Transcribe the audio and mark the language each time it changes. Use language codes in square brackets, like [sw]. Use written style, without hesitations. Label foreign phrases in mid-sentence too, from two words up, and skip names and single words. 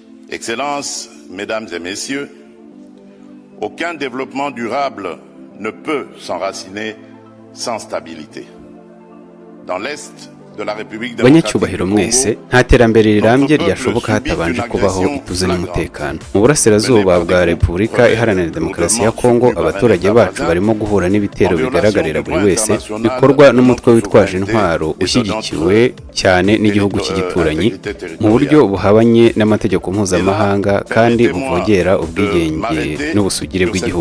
[fr] Excellences, Mesdames et Messieurs, aucun développement durable ne peut s'enraciner sans stabilité. Dans l'Est de la République [rw] banyacyubahiro mwese nta terambere rirambye ryashoboka hatabanje kubaho ituze n'umutekano. Mu burasirazuba bwa Repubulika Iharanira Demokarasi ya Kongo, abaturage bacu barimo guhura n'ibitero bigaragarira buri wese bikorwa n'umutwe witwaje intwaro ushyigikiwe cyane n'igihugu cy'igituranyi mu buryo buhabanye n'amategeko mpuzamahanga kandi buvogera ubwigenge n'ubusugire bw'igihugu.